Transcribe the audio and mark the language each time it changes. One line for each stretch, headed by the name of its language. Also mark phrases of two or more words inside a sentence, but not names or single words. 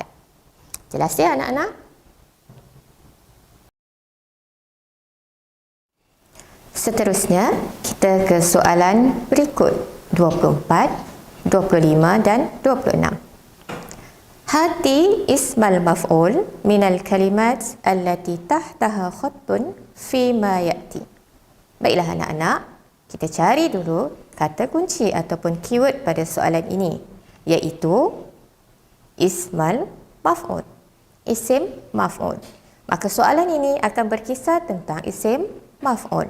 Malay: Jelas ya anak-anak? Seterusnya, kita ke soalan berikut 24, 25 dan 26.
Arabic: هات اسم المفعول من الكلمات التي تحتها خط فيما يأتي.
Malay: Baiklah anak-anak, kita cari dulu kata kunci ataupun keyword pada soalan ini, iaitu
Arabic: اسم المفعول.
Malay: Isim maf'ul. Maka soalan ini akan berkisar tentang isim maf'ul.